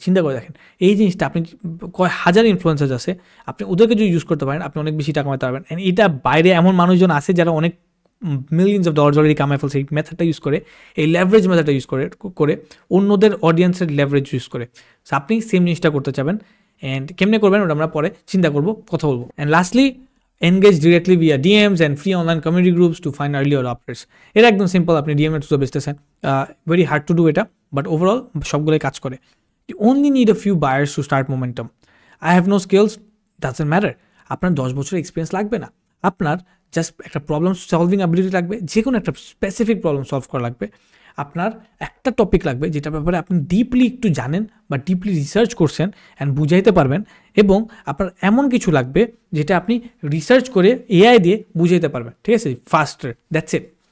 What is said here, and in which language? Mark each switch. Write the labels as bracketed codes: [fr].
[bn] চিন্তা করে দেখেন, এই জিনিসটা আপনি কয় হাজার ইনফ্লুয়েন্সার আছে, আপনি ওদেরকে যদি ইউজ করতে পারেন, আপনি অনেক বেশি টাকা কামাতে পারবেন। অ্যান্ড এটা বাইরে এমন মানুষজন আছে যারা অনেক মিলিয়ন্স অফ ডলার অলরেডি কামায় ফেলছে এই মেথডটা ইউজ করে, এই লেভারেজ মেথডটা ইউজ করে অন্যদের অডিয়েন্সের লেভারেজ ইউজ করে। সো আপনি সেম জিনিসটা করতে চাবেন, অ্যান্ড কেমনে করবেন ওটা আমরা পরে চিন্তা করবো, কথা বলবো। [en] And lastly, engage directly via DMs and free online community groups to find early adopters. [bn] এটা একদম সিম্পল, আপনি ডিএম এর থ্রুতে বেচতেছেন, [en] very hard to do [bn] এটা, বাট ওভারঅল সবগুলোই কাজ করে। [en] You only need a few buyers to start momentum. I have no skills, doesn't matter. [bn] আপনার 10 বছরের এক্সপিরিয়েন্স লাগবে না, আপনার জাস্ট একটা প্রবলেম সলভিং অ্যাবিলিটি লাগবে, যে কোনো একটা স্পেসিফিক প্রবলেম সলভ করা লাগবে। আপনার একটা টপিক লাগবে যেটার ব্যাপারে আপনি ডিপলি একটু জানেন বা ডিপলি রিসার্চ করছেন অ্যান্ড বুঝাইতে পারবেন, এবং আপনার এমন কিছু লাগবে যেটা আপনি রিসার্চ করে এআই দিয়ে বুঝাইতে পারবেন, ঠিক আছে? [en] Faster, that's it.